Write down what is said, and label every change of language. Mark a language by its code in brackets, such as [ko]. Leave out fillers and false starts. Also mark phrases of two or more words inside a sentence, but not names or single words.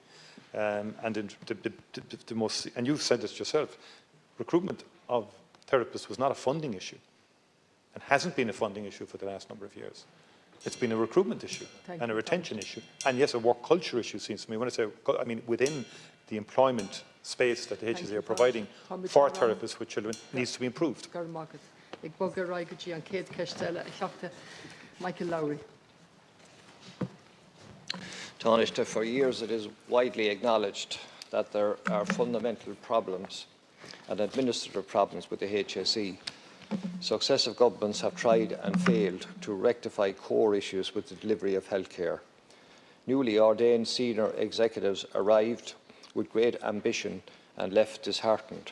[en] And the most, and you've said this yourself, recruitment of therapists was not a funding issue, and hasn't been a funding issue for the last number of years. It's been a recruitment issue and a retention issue, and yes, a work culture issue, seems to me. When I say, I mean, within the employment space that the HSE are providing for therapists with children needs to be improved. Michael Lowry. Taoiseach, for years it is widely acknowledged that there are fundamental problems and administrative problems with the HSE. Successive governments have tried and failed to rectify core issues with the delivery of healthcare. Newly ordained senior executives arrived with great ambition and left disheartened.